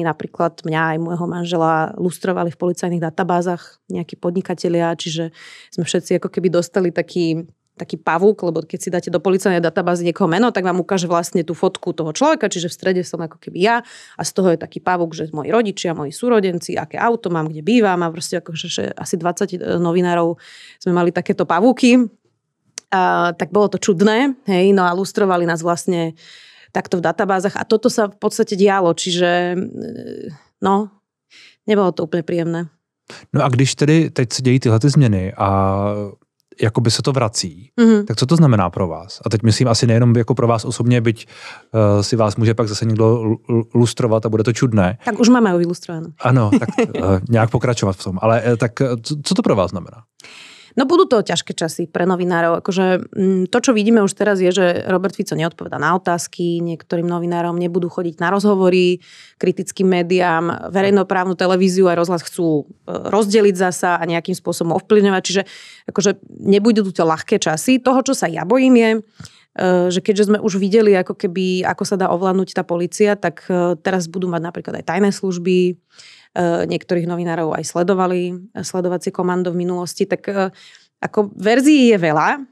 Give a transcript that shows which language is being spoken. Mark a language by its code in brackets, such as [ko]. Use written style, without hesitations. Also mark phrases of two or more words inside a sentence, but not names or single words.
[sk] Napríklad mňa aj môjho manžela lustrovali v policajných databázach nejakí podnikatelia, čiže sme všetci ako keby dostali taký pavúk, lebo keď si dáte do policajnej databázy niekoho meno, tak vám ukáže vlastne tú fotku toho človeka, čiže v strede som ako keby ja a z toho je taký pavúk, že moji rodičia, moji súrodenci, aké auto mám, kde bývam a proste akože asi 20 novinárov sme mali takéto pavúky. Tak bolo to čudné, hej, no a lustrovali nás vlastne takto v databázach a toto sa v podstate dialo, čiže no, nebolo to úplne príjemné. [cs] No a když tedy teď se dějí tyhle ty změny a jakoby se to vrací, tak co to znamená pro vás? A teď myslím asi nejenom jako pro vás osobně, byť si vás může pak zase někdo lustrovat a bude to čudné. [sk] Tak už máme ho vylustrované. [cs] Ano, tak nějak pokračovat v tom. Ale tak co to pro vás znamená? [sk] No budú to ťažké časy pre novinárov. Akože to, čo vidíme už teraz, je, že Robert Fico neodpovedá na otázky, niektorým novinárom nebudú chodiť na rozhovory, kritickým médiám, verejnoprávnu televíziu a rozhlas chcú rozdeliť zasa a nejakým spôsobom ovplyvňovať. Čiže akože nebudú to ľahké časy. Toho, čo sa ja bojím, je, že keďže sme už videli, ako sa dá ovládnuť tá polícia, tak teraz budú mať napríklad aj tajné služby, niektorých novinárov aj sledovacie komando v minulosti, tak ako verzií je veľa.